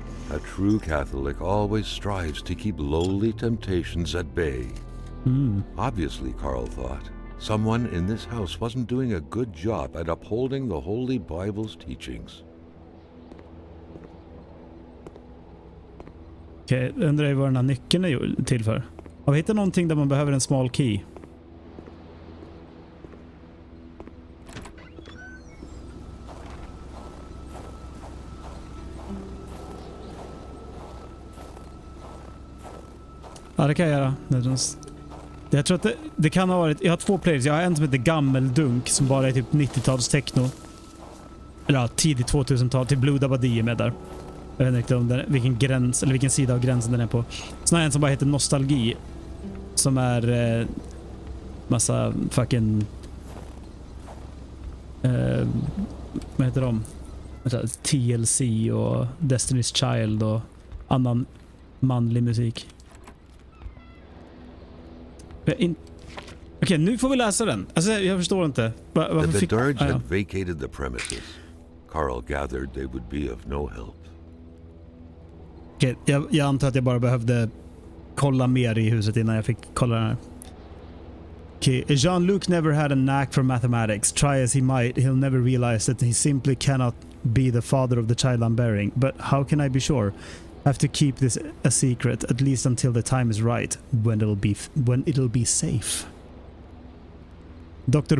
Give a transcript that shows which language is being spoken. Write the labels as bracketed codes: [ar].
[en] A true Catholic always strives to keep lowly temptations at bay. Obviously, Carl thought, someone in this house wasn't doing a good job at upholding the Holy Bible's teachings. [sv] Okej, undrar vad den här nyckeln är till för. Har vi hittat någonting där man behöver en [en] small key? [sv] Ja, det kan jag göra. Jag tror att det kan ha varit... Jag har 2 players. Jag har en som heter Gammeldunk som bara är typ 90-tals techno. Eller ja, tidigt 2000-tal. Till Blue Dabadi är med där. Jag vet inte om vilken gräns eller vilken sida av gränsen den är på. Sen har jag en som bara heter Nostalgi. Som är massa fucking... vad heter de? TLC och Destiny's Child och annan manlig musik. Okej, nu får vi läsa den. Alltså, jag förstår inte. [en] The Dards had vacated the premises. Carl gathered they would be of no help. [sv] Okej, jag antar att jag bara behövde kolla mer i huset innan jag fick kolla den här. [en] Okay. Jean-Luc never had a knack for mathematics. Try as he might, he'll never realize that he simply cannot be the father of the child I'm bearing. But how can I be sure? I have to keep this a secret, at least until the time is right, when it'll be safe. Dr.